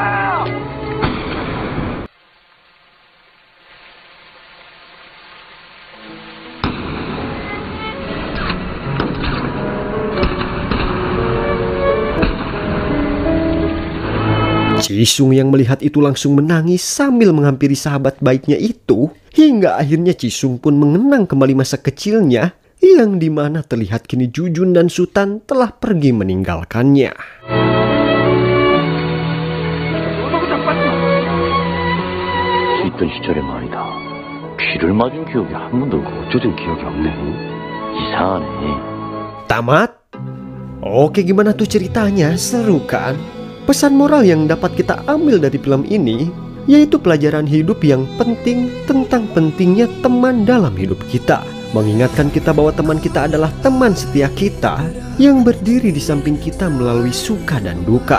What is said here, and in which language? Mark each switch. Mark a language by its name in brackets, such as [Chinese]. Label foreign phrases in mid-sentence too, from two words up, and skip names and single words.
[Indonesian] Jisung yang melihat itu langsung menangis sambil menghampiri sahabat baiknya itu. Hingga akhirnya Jisung pun mengenang kembali masa kecilnya yang dimana terlihat kini Jujun dan Sutan telah pergi meninggalkannya. [Korean] 있던 시절의 말이다. 비를 맞은 기억이 한 번도 없고 어쩌든 기억이 없네. 이상하네. [Indonesian] Tamat? Oke, gimana tuh ceritanya? Seru kan? Pesan moral yang dapat kita ambil dari film ini yaitu pelajaran hidup yang penting tentang pentingnya teman dalam hidup kita. Mengingatkan kita bahwa teman kita adalah teman setia kita yang berdiri di samping kita melalui suka dan duka.